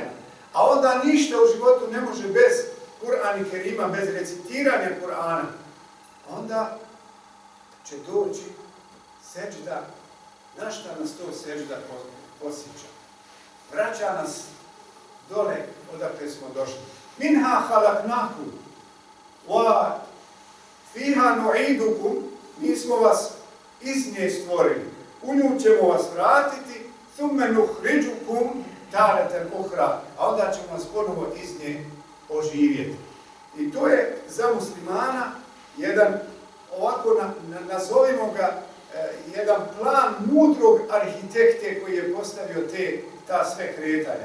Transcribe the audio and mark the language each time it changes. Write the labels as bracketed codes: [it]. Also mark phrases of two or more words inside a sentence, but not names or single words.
[bs] A onda ništa u životu ne može bez Kur'ana Kerima, bez recitiranja Kur'ana. onda će doći seđda, na šta nas to seđda posjeća? Vraća nas dole odakle smo došli. [ar] منها خلقناكم وفيها نعيدكم, [bs] mi smo vas iz nje stvorili. U nju ćemo vas vratiti, [ar] ثم نخرجكم تارة أخرى, [bs] a onda ćemo vas ponovo iz nje oživjeti. I to je za muslimana jedan, ovako nazovimo ga, jedan plan mudrog arhitekte koji je postavio ta sve kretanja.